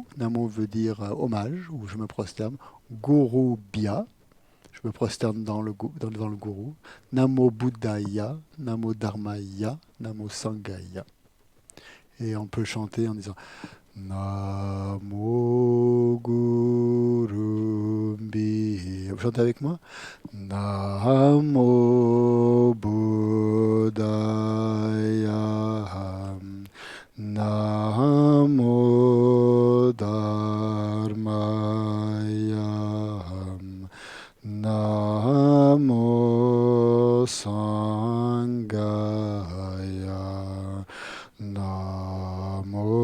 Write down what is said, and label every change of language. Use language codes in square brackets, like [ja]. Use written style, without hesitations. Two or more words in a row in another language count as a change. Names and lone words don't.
[fr] Namo veut dire hommage, ou je me prosterne. [sa] Guru Bhya, [fr] je me prosterne dans le gourou. [sa] Namo Buddhaya, Namo Dharmaya, Namo Sanghaya. [fr] Et on peut chanter en disant [sa] Namo Guru Bhya. [fr] Vous chantez avec moi? [sa] Namo Buddhaya, Namo Dharmaya, Namo Sanghaya, Namo